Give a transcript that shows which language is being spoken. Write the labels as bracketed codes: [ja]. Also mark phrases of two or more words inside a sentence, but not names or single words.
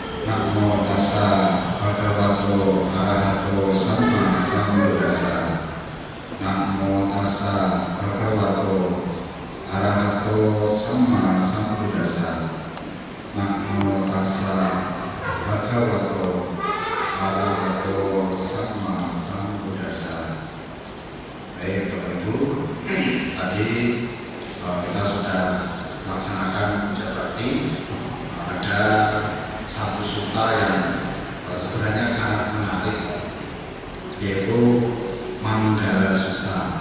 [pi] Namo tassa bhagavato arahato sama sambuddhassa. Namo tassa bhagavato arahato sama sambuddhassa. Namo tassa bhagavato arahato sama sambuddhassa. [id] Baik Bapak Ibu, tadi kita sudah melaksanakan puja bakti. Ada satu sutta yang sebenarnya sangat menarik, yaitu Manggala Sutta.